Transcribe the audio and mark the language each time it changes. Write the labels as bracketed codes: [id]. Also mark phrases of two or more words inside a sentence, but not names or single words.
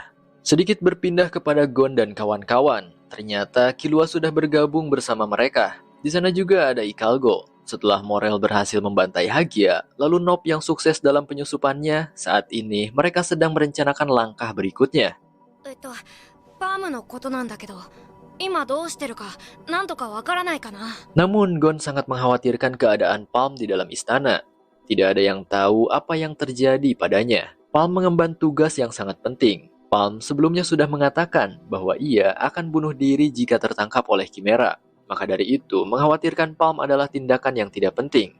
[id] Sedikit berpindah kepada Gon dan kawan-kawan. Ternyata Killua sudah bergabung bersama mereka. Di sana juga ada Ikalgo. Setelah Morel berhasil membantai Hagia, lalu Nob yang sukses dalam penyusupannya, saat ini mereka sedang merencanakan langkah berikutnya. [ja] パームのことなんだけど、今どうしてるか、なんとかわからないかな。 [id] Namun Gon sangat mengkhawatirkan keadaan Palm di dalam istana. Tidak ada yang tahu apa yang terjadi padanya. Palm mengemban tugas yang sangat penting. Palm sebelumnya sudah mengatakan bahwa ia akan bunuh diri jika tertangkap oleh Chimera. Maka dari itu, mengkhawatirkan Palm adalah tindakan yang tidak penting.